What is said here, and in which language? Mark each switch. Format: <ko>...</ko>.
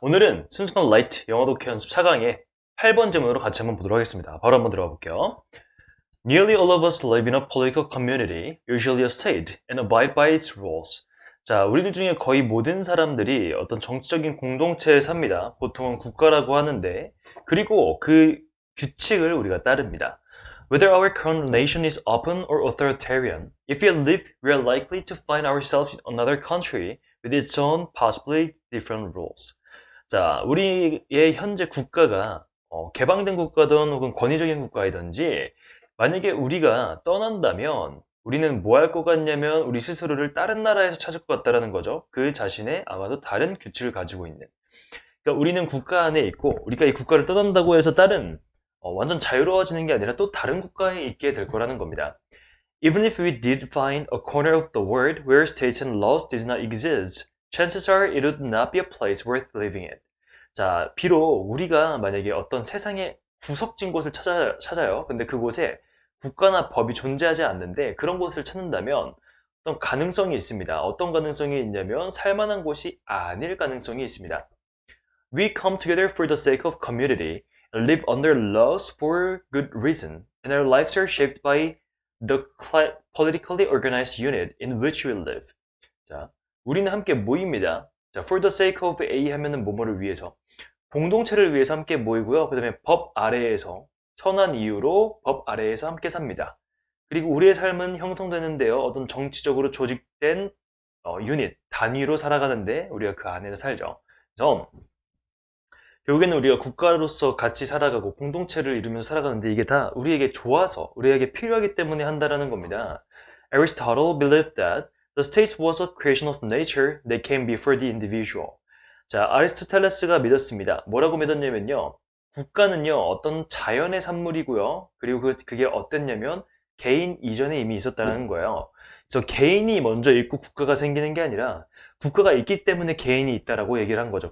<ko>오늘은 순수한 라이트 영어 독해 연습 4강의 8번 질문으로 같이 한번 보도록 하겠습니다. 바로 한번 들어가 볼게요.</ko> <en>Nearly all of us live in a political community, usually a state, and abide by its rules.</en> <ko>자, 우리들 중에 거의 모든 사람들이 어떤 정치적인 공동체에 삽니다. 보통은 국가라고 하는데, 그리고 그 규칙을 우리가 따릅니다.</ko> <en>Whether our current nation is open or authoritarian, if we live, we are likely to find ourselves in another country with its own possibly different rules.</en> <ko>자, 우리의 현재 국가가 개방된 국가든 혹은 권위적인 국가이든지 만약에 우리가 떠난다면 우리는 뭐 할 것 같냐면 우리 스스로를 다른 나라에서 찾을 것 같다라는 거죠. 그 자신의 아마도 다른 규칙을 가지고 있는. 그러니까 우리는 국가 안에 있고 우리가 이 국가를 떠난다고 해서 다른 완전 자유로워지는 게 아니라 또 다른 국가에 있게 될 거라는 겁니다.</ko> <en>Even if we did find a corner of the world where states and laws did not exist, chances are it would not be a place worth living in.</en> <ko>자, 비록 우리가 만약에 어떤 세상의 구석진 곳을 찾아요. 근데 그곳에 국가나 법이 존재하지 않는데 그런 곳을 찾는다면 어떤 가능성이 있습니다. 어떤 가능성이 있냐면 살만한 곳이 아닐 가능성이 있습니다.</ko> <en>We come together for the sake of community and live under laws for good reason, and our lives are shaped by the politically organized unit in which we live.</en> <ko>자, 우리는 함께 모입니다. 자,</ko> <en>for the sake of A</en> <ko>하면은 뭐뭐를 위해서. 공동체를 위해서 함께 모이고요. 그 다음에 법 아래에서, 선한 이유로 법 아래에서 함께 삽니다. 그리고 우리의 삶은 형성되는데요. 어떤 정치적으로 조직된 유닛, 단위로 살아가는데 우리가 그 안에서 살죠. 그래서 결국에는 우리가 국가로서 같이 살아가고 공동체를 이루면서 살아가는데 이게 다 우리에게 좋아서, 우리에게 필요하기 때문에 한다라는 겁니다.</ko> <en>Aristotle believed that the state was a creation of nature that came before the individual.</en> <ko>자, 아리스토텔레스가 믿었습니다. 뭐라고 믿었냐면요. 국가는요, 어떤 자연의 산물이고요. 그리고 그게 어땠냐면 개인 이전에 이미 있었다는 거예요. 그래서 개인이 먼저 있고 국가가 생기는 게 아니라 국가가 있기 때문에 개인이 있다라고 얘기를 한 거죠.</ko>